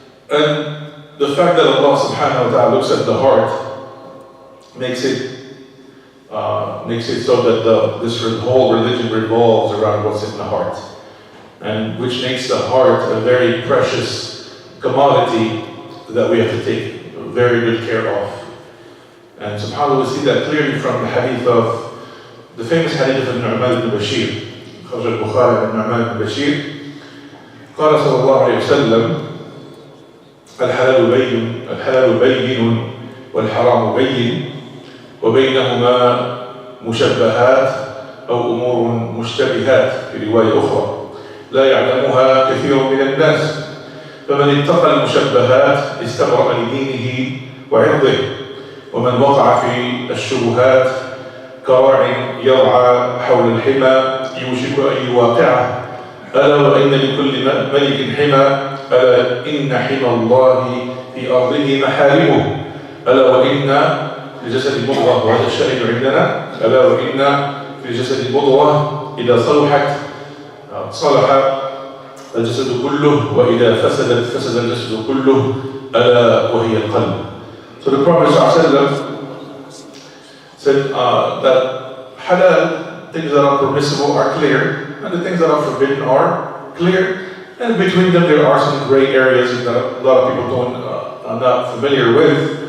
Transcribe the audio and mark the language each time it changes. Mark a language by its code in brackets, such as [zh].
[en] And the fact that Allah subhanahu wa ta'ala looks at the heart makes it so that this whole religion revolves around what's in the heart, and which makes the heart a very precious commodity that we have to take very good care of. And subhanAllah, we see that clearly from the hadith of the famous hadith of Nu'man ibn Bashir, [ar] خرج البخاري عن Nu'man ibn Bashir قال صلى الله عليه وسلم: الحلال بين والحرام بين وبينهما مشبهات أو أمور مشتبهات، في رواية أخرى لا يعلمها كثير من الناس، فمن اتقى المشبهات استبرأ لدينه وعرضه، ومن وقع في الشبهات كراع يرعى حول الحمى يوشك أن يواقعه، ألا وإن لكل ملك حمى، ألا إن حمى الله في أرضه محارمه، ألا وإن لجسد المضغة، وهذا الشاهد عندنا، ألا وإن في الجسد المضغة إذا صلحت صلح الجسد كله، وإذا فسدت فسد الجسد كله، ألا وهي القلب. [en] So the Prophet said that halal, things that are permissible, are clear, and the things that are forbidden are clear, and between them there are some gray areas that a lot of people are not familiar with.